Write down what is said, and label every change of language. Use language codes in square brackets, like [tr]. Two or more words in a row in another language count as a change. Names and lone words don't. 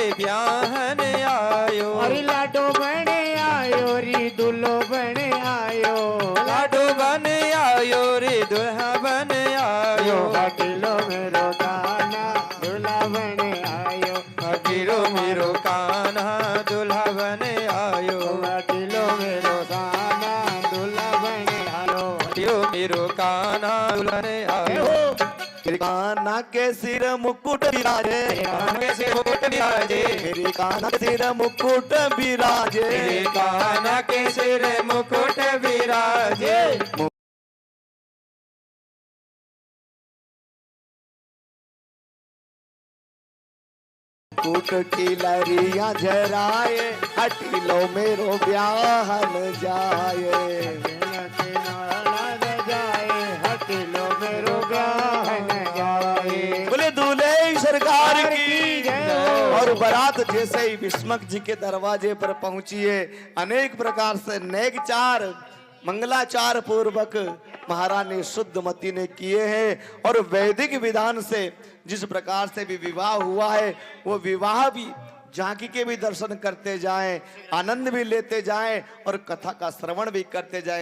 [bra] ब्याहन आयो, अरे लाडो बने आयो रे दुल्हो बने आयो, लाडो बने आयो रे दुल्हा बने आयो, हटी लो मेरो काना दुल्हा बने आयो, हटी लो मेरो काना दुल्हा बने आयो, हटी लो मेरो काना दुल्हा बने आयो, हटी लो मेरो काना दुल्हा बने आयो, काना के सिर मुकुट विराजे, काना के सिर मुकुट विराजे, मेरी काना के सिर मुकुट विराजे, काना के सिर मुकुट विराजे, मुकुट की लहरियां झराए, हटी लो मेरो ब्याहन जाए, बोले दूल्हे सरकार की। [hi] और बारात जैसे ही विस्मक जी के दरवाजे पर पहुंची है, अनेक प्रकार से नेक चार मंगलाचार पूर्वक महारानी शुद्धमती ने किए हैं और वैदिक विधान से जिस प्रकार से भी विवाह हुआ है वो विवाह भी झांकी के भी दर्शन करते जाएं, आनंद भी लेते जाएं और कथा का श्रवण भी करते जाएं।